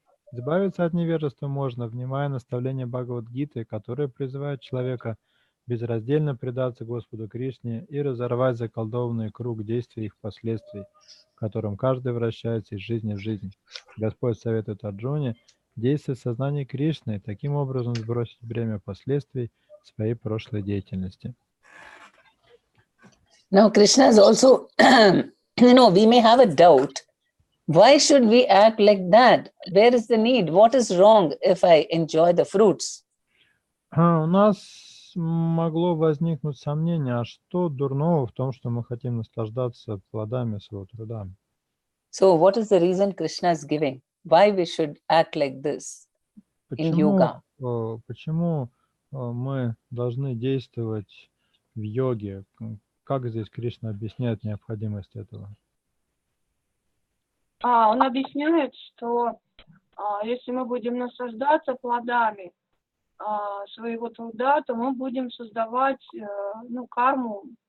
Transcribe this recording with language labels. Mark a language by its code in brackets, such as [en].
[ru] Избавиться от невежества можно, внимая наставления Бхагавад-гиты, которые призывают человека безраздельно предаться Господу Кришне и разорвать заколдованный круг действий и их последствий, в котором каждый вращается из жизни в жизнь. Господь советует Арджуне действовать в сознании Кришны и таким образом сбросить бремя последствий своей прошлой деятельности. [en] Now, Krishna is also, we may have a doubt. Why should we act like that? Where is the need? What is wrong if I enjoy the fruits? [ru] У нас могло возникнуть сомнение, а что дурного в том, что мы хотим наслаждаться плодами своего труда? [en] So what is the reason Krishna is giving? Why we should act like this in yoga? [ru] Почему мы должны действовать в йоге? Как здесь Кришна объясняет необходимость этого? Он объясняет, что если мы будем наслаждаться плодами своего труда, то мы будем создавать карму.